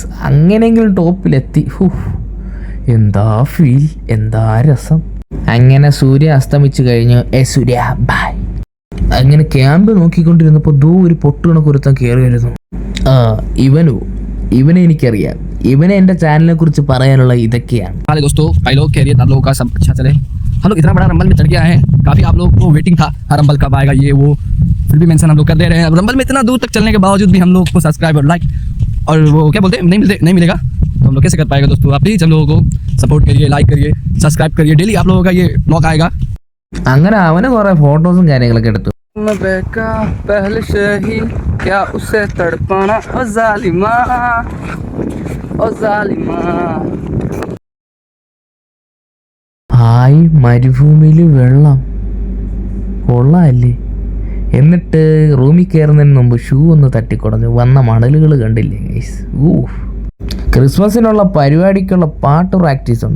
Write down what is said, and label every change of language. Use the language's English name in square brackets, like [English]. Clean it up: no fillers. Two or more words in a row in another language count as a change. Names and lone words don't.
[Malayalam] അങ്ങനെയെങ്കിലും ടോപ്പിലെത്തി. എന്താ ഫീൽ, എന്താ രസം. അങ്ങനെ സൂര്യ അസ്തമിച്ചു കഴിഞ്ഞു. സൂര്യ ബൈ. അങ്ങനെ ക്യാമ്പ് നോക്കിക്കൊണ്ടിരുന്നപ്പോൾ ഒരു പൊട്ടുകണക്ക് ഒരുത്തൻ കയറി വരുന്നു. ഇവനെ എനിക്കറിയാം. ഇവനെ എൻ്റെ ചാനലിനെ കുറിച്ച് പറയാനുള്ള ഇതൊക്കെയാണ്. [Hindi] हम लोग इतना बड़ा रंबल में चढ़ गया है, काफी आप लोग को वेटिंग था रंबल कब आएगा ये वो, फिर भी मेंशन हम लोग कर दे रहे हैं. रंबल में इतना दूर तक चलने के बावजूद भी हम लोग को सब्सक्राइब और लाइक और वो क्या बोलते हैं नहीं मिलेगा, तो हम लोग कैसे कर पाएगा दोस्तों? आप प्लीज हम लोगों को सपोर्ट करिए, लाइक करिए, सब्सक्राइब करिए. डेली आप लोगों का ये ब्लॉग आएगा. [Malayalam] അങ്ങനെ അവന് കുറെ ഫോട്ടോസും കാര്യങ്ങളൊക്കെ എടുത്തു. [Hindi] पहले से ही क्या उसे तड़पाना ओ जालिमा ओ जालिमा. [Malayalam] ഹായ്, മരുഭൂമിയിൽ വെള്ളം കൊള്ളാല്ലേ. എന്നിട്ട് റൂമിൽ കയറുന്നതിന് മുമ്പ് ഷൂ ഒന്ന് തട്ടിക്കുടഞ്ഞു. വന്ന മണലുകൾ കണ്ടില്ലേ ഗൈസ്? ക്രിസ്മസിനുള്ള പരിപാടിക്കുള്ള പാട്ട് പ്രാക്ടീസ് ഉണ്ട്.